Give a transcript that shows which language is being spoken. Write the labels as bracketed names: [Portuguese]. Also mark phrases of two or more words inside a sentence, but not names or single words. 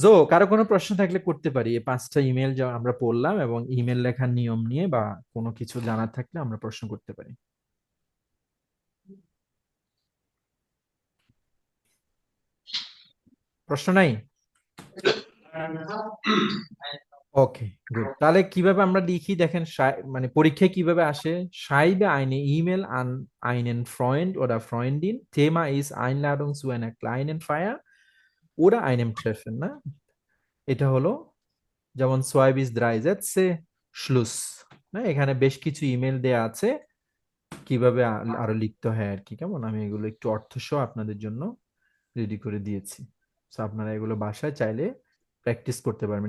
[Bangla] কারো কোনো প্রশ্ন থাকলে করতে পারি, এই 5টা ইমেল যা আমরা পড়লাম এবং ইমেল লেখার নিয়ম নিয়ে বা কোনো কিছু জানার থাকলে আমরা প্রশ্ন করতে পারি। প্রশ্ন নাই? [English] okay, good. [Bangla] তাহলে কিভাবে আমরা লিখি দেখেন, মানে পরীক্ষায় কিভাবে আসে: [German] schreibe eine E-Mail an einen Freund oder Freundin, Thema ist Einladung zu einer kleinen Feier oder einem Treffen, [Bangla] না? এটা হলো যেমন [German] 2 bis 3 Sätze, Schluss, [Bangla] না? এখানে বেশ কিছু ইমেল দেয়া আছে কিভাবে আরো লিখতে হয় আর কি, কেমন? আমি এগুলো একটু অর্থ সহ আপনাদের জন্য রেডি করে দিয়েছি। তো আপনারা এগুলো বাসায় চাইলে প্র্যাকটিস করতে পারবেন।